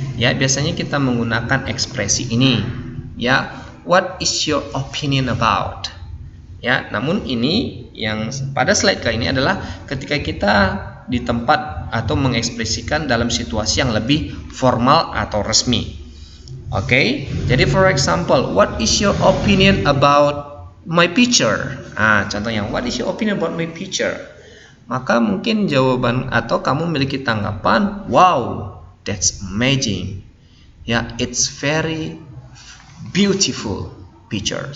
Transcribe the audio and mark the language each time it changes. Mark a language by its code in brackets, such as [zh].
[id] Ya, biasanya kita menggunakan ekspresi ini. [en] Ya, what is your opinion about? [id] Ya, namun ini yang pada slide kali ini adalah ketika kita di tempat atau mengekspresikan dalam situasi yang lebih formal atau resmi. Oke, jadi [en] for example, what is your opinion about my picture? [id] Contohnya, [en] what is your opinion about my picture? [id] Maka mungkin jawaban atau kamu memiliki tanggapan, [en] wow, that's amazing. Ya, it's very beautiful picture.